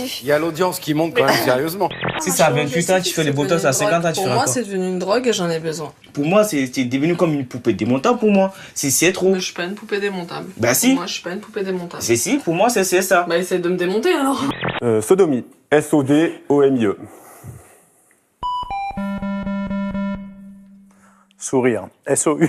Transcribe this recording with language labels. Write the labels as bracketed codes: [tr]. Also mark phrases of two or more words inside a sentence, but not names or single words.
[fr] Il y a l'audience qui monte quand même sérieusement. Si ça a 28 ans, tu fais les botox à 50 ans, tu fais quoi? Pour moi, c'est devenu une drogue et j'en ai besoin. Pour moi, c'est devenu comme une poupée démontable pour moi. C'est trop. Mais je suis pas une poupée démontable. Bah si. Pour moi, je suis pas une poupée démontable. C'est si, pour moi, c'est ça. Bah essaye de me démonter alors. Sodomie. S-O-D-O-M-I-E. Sourire. S-O-U.